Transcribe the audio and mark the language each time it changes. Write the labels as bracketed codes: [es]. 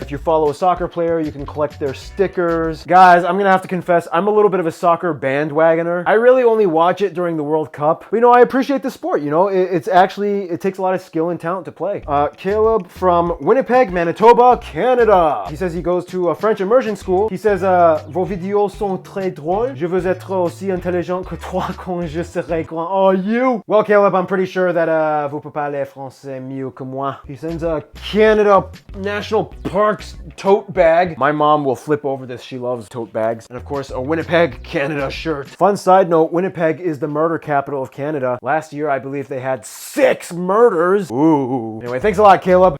[en] If you follow a soccer player, you can collect their stickers. Guys, I'm gonna have to confess, I'm a little bit of a soccer bandwagoner. I really only watch it during the World Cup. But, you know, I appreciate the sport. You know, it takes a lot of skill and talent to play. Caleb from Winnipeg, Manitoba, Canada. He says he goes to a French immersion school. He says, [fr] vos vidéos sont très drôles. Je veux être aussi intelligent que toi quand je serai grand. [en] Oh, you! Well, Caleb, I'm pretty sure that [fr] vous pouvez parler français mieux que moi. [en] He sends a Canada National Parks tote bag. My mom will flip over this. She loves tote bags. And of course, a Winnipeg, Canada shirt. Fun side note, Winnipeg is the murder capital of Canada. Last year, I believe they had 6 murders. Ooh. Anyway, thanks a lot, Caleb.